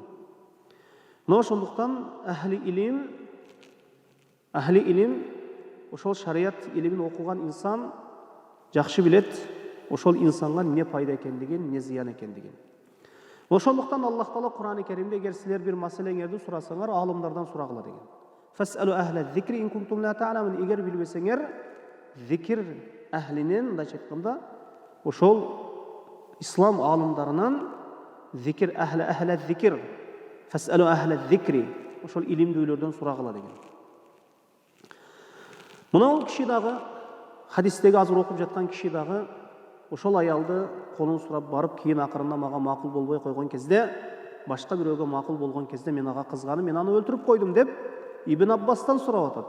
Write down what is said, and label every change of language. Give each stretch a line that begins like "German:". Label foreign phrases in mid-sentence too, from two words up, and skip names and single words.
Kyrgyz: Мына ошондуктан ахли илим, ошол шарият илимин окуган инсан жакшы билет ошол инсанга эмне пайда экендигин, эмне зыян экендигин. Ошондуктан Аллах Таала Кур'ан-ы Керимде, эгер силер бир маселеңерди сурасаңар, аалымдардан сурагыла деген.
Arabic: فاسألوا أهل الذكر إن كنتم لا تعلمون.
Kyrgyz: Эгер билбесеңер, зикир ахлинен, мындайча айтканда, ошол ислам аалымдарынан
Arabic: ذكر أهل ذكر فاسألوا أهل الذكر,
Kyrgyz: ошол илимдүүлөрдөн сурагыла деген. Мына ол киши дагы, хадистеги азыр окуп жаткан киши дагы ошол аялды колун сурап барып, кийин акырында мага макул болбой койгон кезде, башка бирөөгө макул болгон кезде мен ага кызганып, мен аны өлтүрүп койдум деп Ибн Аббастан сурап атат.